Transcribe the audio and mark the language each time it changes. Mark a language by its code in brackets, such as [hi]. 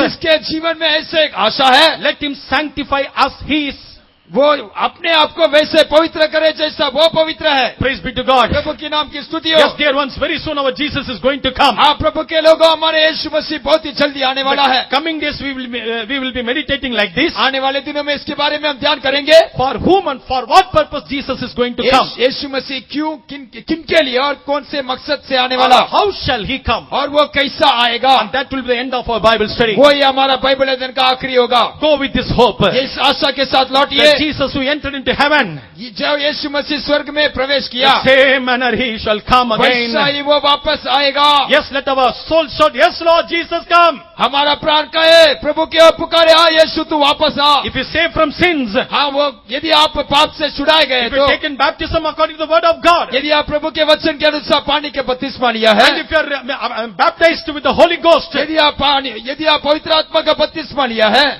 [hi] जिसके जीवन में ऐसे एक आशा है, [en] let him sanctify as he is. [hi] वो अपने आप को वैसे पवित्र करे जैसा वो पवित्र है। [en] Praise be to God. [hi] प्रभु के नाम की स्तुति हो। [en] Yes, dear ones, very soon our Jesus is going to come. [hi] हाँ प्रभु के लोगों, हमारे यीशु मसीह बहुत ही जल्दी आने वाला है। [en] Coming days we will be meditating like this. [hi] आने वाले दिनों में इसके बारे में हम ध्यान करेंगे। [en] For whom and for what purpose Jesus is going to come? [hi] यीशु मसीह क्यों, किन के लिए और कौन से मकसद से आने वाला, [en] How shall he come? [hi] और वो कैसा आएगा। [en] And that will be the end of our Bible study. [hi] वो ही हमारा बाइबल अध्ययन का आखिरी होगा। [en] Go with this hope. [hi] इस आशा के साथ लौटिए। [en] That Jesus who entered into heaven, [hi] जब यीशु मसीह स्वर्ग में प्रवेश [en] the [hi] किया, [en] same manner he shall come again. [hi] वैसा ही वो वापस आएगा। [en] Yes, let our soul shout, yes Lord Jesus come. [hi] हमारा प्राण कहे, प्रभु की ओर पुकारे, हाँ यीशु तू वापस आ। [en] If you save from sins, [hi] हाँ, वो यदि आप पाप से छुड़ाए गए [en] if you [hi] तो, [en] taken baptism according to the word of God, [hi] यदि आप प्रभु के वचन के अनुसार पानी के बपतिस्मा लिया है, [en] and if you are baptized with the Holy Ghost, [hi] यदि आप पवित्र आत्मा का बपतिस्मा लिया है,